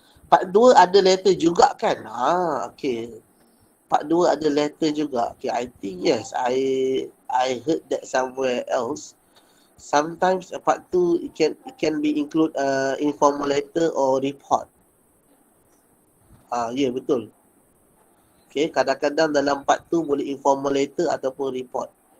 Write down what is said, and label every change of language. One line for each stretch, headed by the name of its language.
Malay: Part 2 ada letter juga kan?
English: Okay.
Malay: Part 2 ada letter juga.
English: Okay, I think yes. I heard that somewhere else. Sometimes part 2 it can be include informal letter or report.
Malay: Ya, betul. Okay, kadang-kadang dalam part 2 boleh informal letter ataupun report.